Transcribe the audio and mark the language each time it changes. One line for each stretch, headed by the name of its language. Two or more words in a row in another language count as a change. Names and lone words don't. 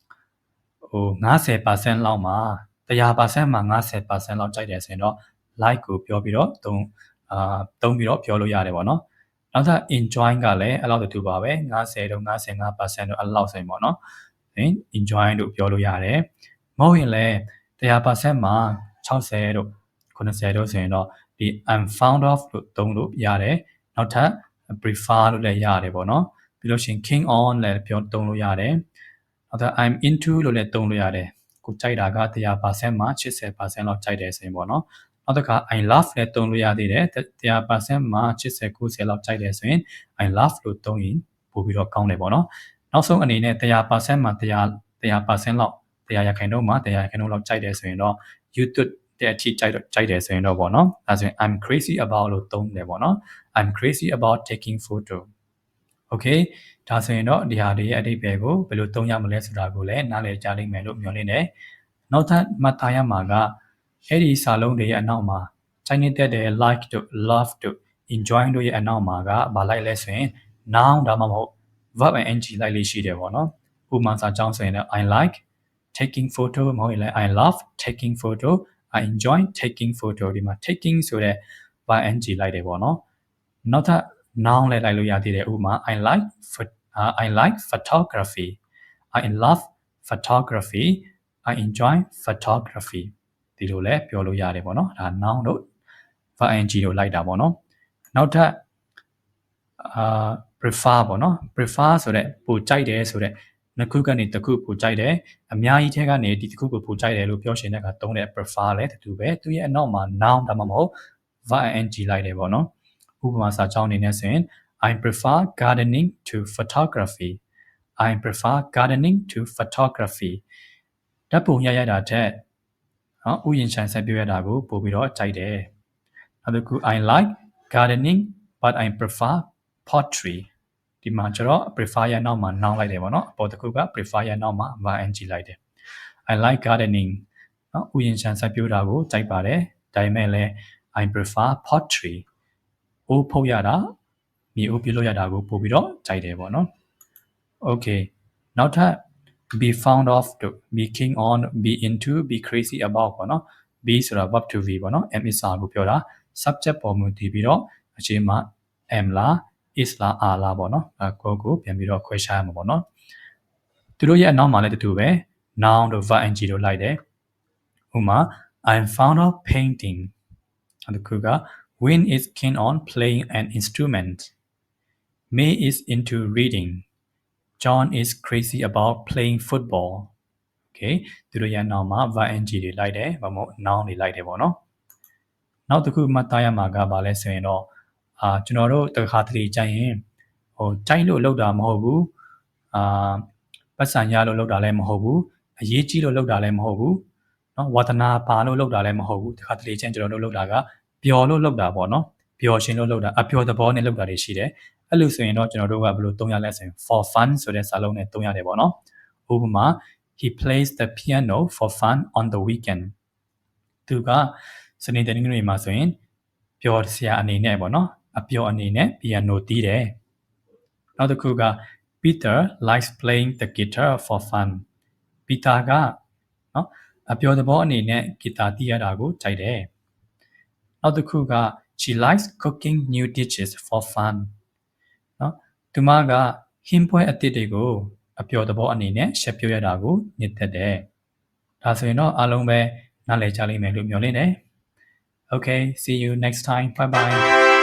Burmese: 90% လောက်မှာ100%မှာ90%လောက်ကြိုက်တယ်ဆိုရင်တော့ like ကိုပြောပြီးတော့သုံးပြီးတော့ပြောလို့ရတယ်ပေါ့နော်နောက်ထပ် enjoy ကလည်းအဲ့လောက်တူပါပဲ90တို့95%တို့အဲ့လောက်ဆိုရင်ပေါ့နော် enjoy လို့ပြောလို့ရတယ်မဟုတ်ရင်လည်း100%မှာ60တို့90တို့ဆိုရင်တော့ဒီ
English: I'm fond of
Burmese: လို့သုံးလို့ရတယ်နောက်ထပ် prefer လို့လည်းရတယ်ပေါ့နော်ပြီးလို့ရှိရင်
English: keen on
Burmese: လည်းပြောသုံးလို့ရတယ်နောက်ထပ်
English: I'm into
Burmese: လို့လည်းသုံးလို့ရတယ်ကိုကြိုက်တာက100%မှာ80%လောက်ကြိုက်တယ်ဆိုရင်ပေါ့နော်နောက်တစ်ခါ
English: I love
Burmese: လည်းသုံးလို့ရသေးတယ်100%မှာ80-90လောက်ကြိုက်တယ်ဆိုရင်
English: I love
Burmese: လို့သုံးရင်ပို့ပြီးတော့ကောင်းတယ်ပေါ့နော်နောက်ဆုံးအနေနဲ့100% မှာ100%လောက်100%မှာ100%လောက်ကြိုက်တယ်ဆိုရင်တော့ you တဲ့အထိကြိုက်တယ်ဆိုရင်တော့ပေါ့နော်ဒါဆိုရင်
English: I'm crazy about
Burmese: လို့သုံးတယ်ပေါ့နော်
English: I'm crazy about taking photo okay
Burmese: ဒါဆိုရင်တော့ဒီဟာတွေရဲ့ အဓိပ္ပာယ်ကိုဘယ်လိုသုံးရမလဲဆိုတာကိုလည်းနားလည်ကြလိမ့်မယ်လို့မျှော်လင့်တယ်နောက်ထပ်မှတ်သားရမှာကအဲ့ဒီစာလုံးတွေရဲ့အနောက်မှာ Chinese တဲ့ like တို့ love တို့ enjoy တို့ရဲ့အနောက်မှာကဘာလိုက်လဲဆိုရင် noun ဒါမှမဟုတ်
English: verb and ing
Burmese: လိုက်လေးရှိ တယ်ပေါ့နော်ဥပမာစာကြောင်းဆိုရင်လည်း
English: I like taking photo
Burmese: မဟုတ်ရင်လည်း
English: I love taking photo I enjoy taking photo
Burmese: ဒီမှာ taking ဆိုတဲ့
English: verb and ing
Burmese: လိုက်တယ်ပေါ့နော်နောက်ထပ် noun လည်းလိုက်လို့ရသေးတယ်ဥပမာ
English: I like photography I love photography I enjoy photography
Burmese: ဒီလိုလည်းပြောလို့ရတယ်ပေါ့နော်ဒါ noun တို့
English: verb ing
Burmese: တို့လိုက်တာပေါ့နော်နောက်ထပ် prefer ပေါ့နော် prefer ဆိုတဲ့ပိုကြိုက်တယ်ဆိုတဲ့နှစ်ခုကနေတစ်ခုပိုကြိုက်တယ်အများကြီးထဲကနေဒီတစ်ခုကိုပိုကြိုက်တယ်လို့ပြောရှင်တဲ့အခါသုံးတဲ့ prefer လည်းတူပဲသူရဲ့အနောက်မှာ noun ဒါမှမဟုတ်
English: verb ing
Burmese: လိုက်တယ်ပေါ့နော်ဥပမာစာကြောင်းအနေနဲ့ဆို ရင်
English: I prefer gardening to photography
Burmese: I prefer gardening to photography ဓာတ်ပုံရိုက်ရတာထက်ဥယျာဉ်ခြံစိုက်ပျိုးရတာကိုပိုပြီးတော့ကြိုက်တယ်နောက်တစ်ခု
English: I like gardening but I prefer pottery
Burmese: ဒီမှာကျတော့ prefer ရဲ့နောက်မှာ noun လိုက်တယ်ပေါ့နော်အပေါ်တစ်ခုက prefer ရဲ့နောက်မှာ
English: verb ing
Burmese: လိုက်တယ်
English: I like gardening
Burmese: ဥယျာဉ်ခြံစိုက်ပျိုးတာကိုကြိုက်ပါတယ်ဒါပေမဲ့လည်း
English: I prefer pottery
Burmese: အိုးဖုတ်ရတာမြေအိုးပြုတ်လို့ရတာကိုပို့ပြီးတော့ကြိုက်တယ်ပေါ့နော် okay နောက်ထပ်
English: be fond of
Burmese: တို့ be
English: keen on be into be crazy about
Burmese: ပေါ့နော် be ဆိုတာ
English: verb to be
Burmese: ပေါ့နော်
English: am is are
Burmese: ကိုပြောတာ subject ပေါ်မူတည်ပြီးတော့အချိန်မှာ am လား is လား are လားပေါ့နော်ကိုပြန်ပြီးတော့ခွဲခြားရမှာပေါ့နော်သူတို့ရဲ့အနောက်မှာလည်းတူတူပဲ noun တို့
English: verb ing
Burmese: တို့လိုက်တယ်ဥပမာ
English: I'm fond of painting
Burmese: နောက်တစ်ခုက
English: Win is keen on playing an instrument. May is into reading. John is crazy about playing football.
Burmese: Okay သူတို့ရဲ့နောက်မှာ
English: verb ing
Burmese: တွေလိုက်တယ်ဘာမို့ noun တွေလိုက်တယ်ပေါ့နော်နောက်တစ်ခုမှတ်သားရမှာကဘာလဲဆိုရင်တော့ကျွန်တော်တို့တစ်ခါတလေကြိုက်ရင်ကြိုက်လို့လောက်တာမဟုတ်ဘူးပတ်စံရလို့လောက်တာလည်းမဟုတ် ဘူးအရေးကြီးလို့လောက်တာလည်းမဟုတ်ဘူးเนาะဝါသနာပါလို့လောက်တာလည်းမဟုတ်ဘူးတစ်ခါတလေချင်းကျွန်တော်တို့လောက်တာကပျော်လို့လောက်တာပေါ့နော်ပျော်ရှင်လို့လောက်တာအပျော်သဘောနဲ့လောက်တာ တွေရှိတယ်အဲ့လိုဆိုရင်တော့ကျွန်တော်တို့ကဘယ်လိုသုံးရလဲဆိုရင်
English: for fun
Burmese: ဆိုတဲ့စာလုံးနဲ့သုံးရတယ်ပေါ့နော်ဥပမာ
English: he plays the piano for fun on the weekend
Burmese: သူကစနေတနင်္ဂနွေမှာဆိုရင်ပျော်စရာအနေနဲ့ပေါ့နော်အပျော်အနေ နဲ့ piano တီးတယ်နောက်တစ်ခုက
English: Peter likes playing the guitar for fun
Burmese: Peter ကနော်အပျော်သဘောအနေနဲ့ဂီတာတီးရတာကိုကြိုက်တယ်နောက်တစ်ခုက
English: she likes cooking new dishes for fun
Burmese: နော်သူမကဟင်းပွဲအသစ်တွေကိုအပျော်သဘောအနေနဲ့ရှက်ပြရတာကိုနှစ်သက်တယ်ဒါဆိုရင်တော့အားလုံးပဲနားလည်ကြလိမ့်မယ်လို့မျှော်လင့်တယ်
English: Okay, see you next time. Bye bye.